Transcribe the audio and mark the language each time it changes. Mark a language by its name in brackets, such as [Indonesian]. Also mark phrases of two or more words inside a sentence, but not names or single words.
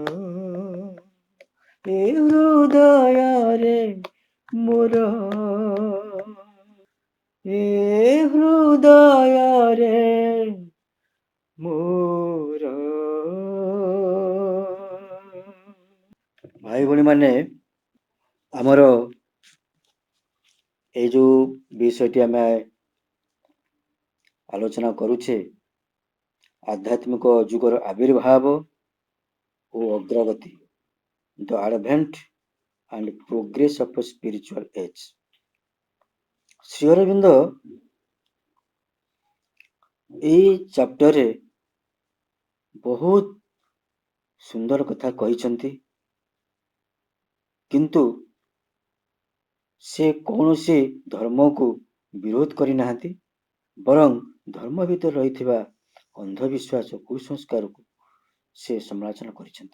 [Odia] ଏ ହୃଦୟରେ ମୋର ଏ ହୃଦୟରେ ମୋର ଭାଇ ଭଉଣୀ ମାନେ ଆମର এই ଯୋଉ ବିଷୟଟି ଆମେ ଆଲୋଚନା କରୁଛେ ଆଧ୍ୟାତ୍ମିକ ଯୁଗର ଆବିର୍ଭାବ ଓ ଅଗ୍ରଗତି [English] the advent and progress of a spiritual age. [Odia] ଶ୍ରୀ ଅରବିନ୍ଦ ଏଇ ଚାପ୍ଟରରେ ବହୁତ ସୁନ୍ଦର କଥା କହିଛନ୍ତି, କିନ୍ତୁ ସେ କୌଣସି ଧର୍ମକୁ ବିରୋଧ କରିନାହାନ୍ତି, ବରଂ ଧର୍ମ ଭିତରେ ରହିଥିବା ଅନ୍ଧବିଶ୍ୱାସ କୁସଂସ୍କାରକୁ ସେ ସମାଲୋଚନା କରିଛନ୍ତି।